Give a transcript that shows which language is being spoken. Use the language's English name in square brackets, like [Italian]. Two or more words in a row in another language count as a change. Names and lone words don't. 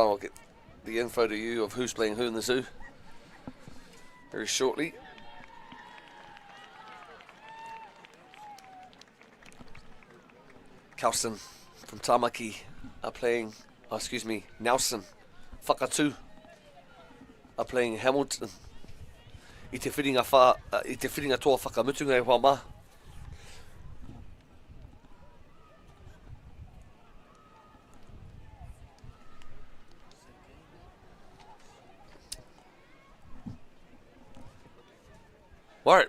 [English] I'll get the info to you of who's playing who in the zoo very shortly. Kelson from Tamaki are playing, Nelson Whakatū are playing Hamilton. [Māori] I te whiringa toa whakamutunga e hoa mā. [English] Alright.